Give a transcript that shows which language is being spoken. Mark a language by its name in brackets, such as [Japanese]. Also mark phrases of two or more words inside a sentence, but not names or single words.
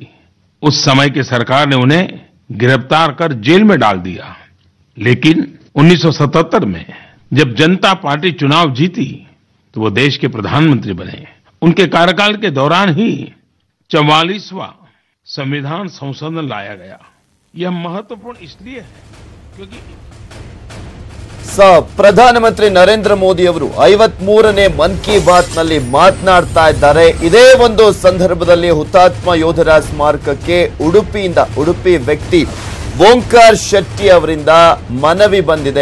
[Hindi] उस समय की सरकार ने उन्हें गिरफ्तार कर जेल में डाल दिया, लेकिन 1977 में जब जनता पार्टी चुनाव जीती तो वो देश के प्रधानमंत्री बने। उनके कार्यकाल के दौरान ही 44वां संविधान संशोधन लाया गया। यह महत्वपूर्ण इसलिए है क्योंकि [Kannada] ಪ್ರಧಾನಮಂತ್ರಿ ನರೇಂದ್ರ ಮೋದಿ ಅವರು 53ನೇ ಮನ್ ಕಿ ಬಾತ್ ನಲ್ಲಿ ಮಾತನಾಡ್ತಾ ಇದ್ದಾರೆ। ಇದೇ ಒಂದು ಸಂದರ್ಭದಲ್ಲಿ ಹುತಾತ್ಮ ಯೋಧರ ಸ್ಮಾರಕಕ್ಕೆ ಉಡುಪಿ ವ್ಯಕ್ತಿ ಓಂಕಾರ್ ಶೆಟ್ಟಿ ಅವರಿಂದ ಮನವಿ ಬಂದಿದೆ।